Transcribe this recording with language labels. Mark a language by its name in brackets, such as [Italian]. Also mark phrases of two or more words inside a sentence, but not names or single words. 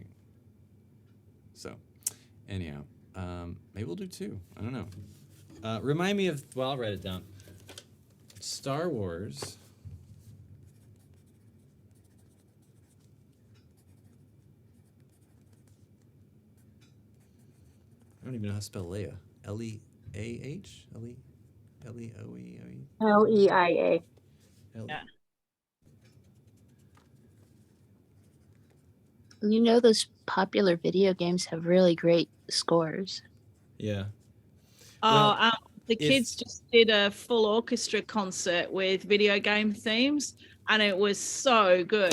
[English] So, anyhow, maybe we'll do 2. I don't know. Remind me of, well, I'll write it down. Star Wars. I don't even know how to spell Leia. L-E-A-H? L-E-O-E-O-E? Leia. Yeah. You know, those popular video games have really great scores. Yeah. Oh, Well, the kids just did a full orchestra concert with video game themes, and it was so good.